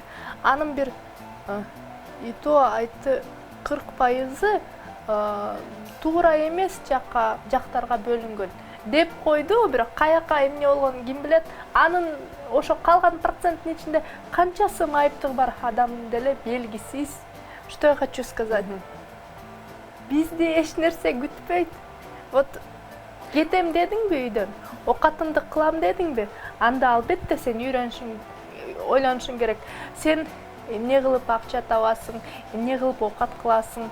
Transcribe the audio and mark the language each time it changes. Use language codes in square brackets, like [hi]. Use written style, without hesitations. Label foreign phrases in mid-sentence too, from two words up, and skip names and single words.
[ky] Анын бир ито айтты 40% туура эмес жактарга бөлүнгөн. деп койду, бирок каяка эмне болгонун ким билет. Анын ошо калган проценттин ичинде канчасы майыптыгы бар адам деле белгисиз. [ru] Что я хочу сказать? [ky] Бизди эч нерсе күтпөйт. Вот кетем дедиңби үйдөн, окатымды кылам дедиңби? Анда албетте сен ойлонушуң керек. Сен эмне кылып акча табасың, эмне кылып окат кыласың?